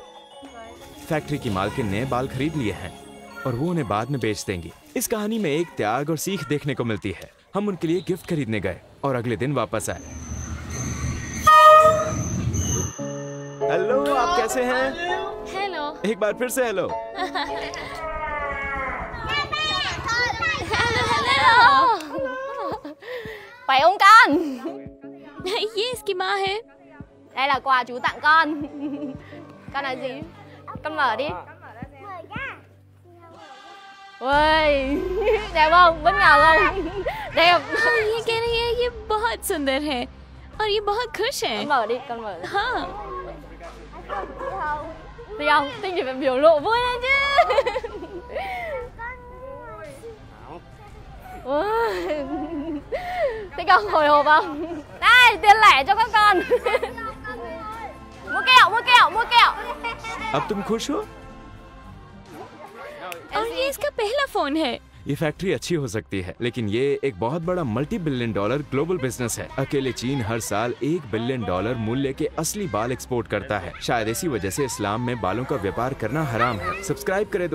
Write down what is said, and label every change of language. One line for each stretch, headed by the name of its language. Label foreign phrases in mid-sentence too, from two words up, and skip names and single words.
Hindi: फैक्ट्री की मालकिन ने बाल खरीद लिए हैं और वो उन्हें बाद में बेच देंगी। इस कहानी में एक त्याग और सीख देखने को मिलती है। हम उनके लिए गिफ्ट खरीदने गए और अगले दिन वापस आए। हेलो, आप कैसे हैं? हेलो। एक बार फिर से हेलो।
Vietnamese: Phải không con?
Hindi: ये इसकी माँ है।
Vietnamese: Đây là quà chú tặng con. Con là gì? Con mở đi. Ui, đẹp không? Bất ngờ không? Đẹp.
Hindi: ये कह रही है ये बहुत सुंदर है और ये बहुत खुश है।
Vietnamese: Con mở đi, con mở.
Hindi: हाँ।
Vietnamese: Thích không? Thích thì phải biểu lộ vui lên chứ. Thích không? Hồi hộp không? Đây, tiền lẻ cho các con. Mua kẹo, mua kẹo, mua kẹo.
Hindi: अब तुम खुश हो? और ये इसका पहला फोन है। ये फैक्ट्री अच्छी हो सकती है, लेकिन ये एक बहुत बड़ा
English: multi billion dollar global business
Hindi: है। अकेले चीन हर साल $1 बिलियन मूल्य के असली बाल एक्सपोर्ट करता है। शायद इसी वजह से इस्लाम में बालों का व्यापार करना हराम है। सब्सक्राइब करें दोस्तों।